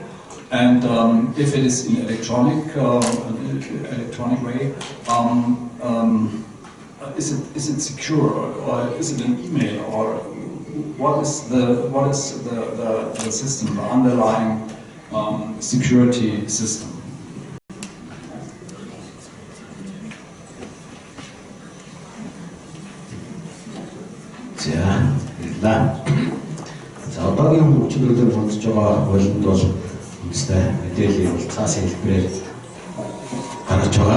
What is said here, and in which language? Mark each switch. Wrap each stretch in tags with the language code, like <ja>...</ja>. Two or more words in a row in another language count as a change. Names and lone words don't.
<en>And if it is in electronic way, is it secure, or is it an email, or what is the system, the underlying security system?</en> <mn>За одоогийн хүчнүүдээр хөндөж байгаа хуулинд бол үндэсний мэдээллийн бол цаасан хэлбэрээр гарч байгаа.</mn>